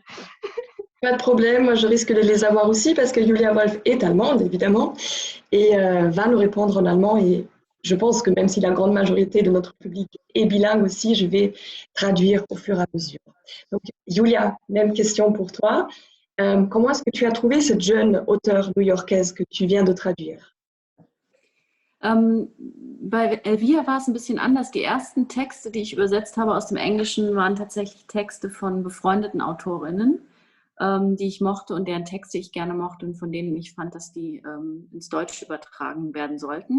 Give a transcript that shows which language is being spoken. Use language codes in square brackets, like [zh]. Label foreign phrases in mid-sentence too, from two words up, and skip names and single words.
[fr] Pas de problème, moi je risque de les avoir aussi parce que Julia Wolf est allemande évidemment et va nous répondre en allemand, et je pense que même si la grande majorité de notre public est bilingue aussi, je vais traduire au fur et à mesure. Donc Julia, même question pour toi. Comment est-ce que tu as trouvé cette jeune auteure new-yorkaise que tu viens de traduire? [de] Bei Elvia war es ein bisschen anders. Die ersten Texte, die ich übersetzt habe aus dem Englischen, waren tatsächlich Texte von befreundeten Autorinnen, die ich mochte und deren Texte ich gerne mochte und von denen ich fand, dass die ins Deutsche übertragen werden sollten.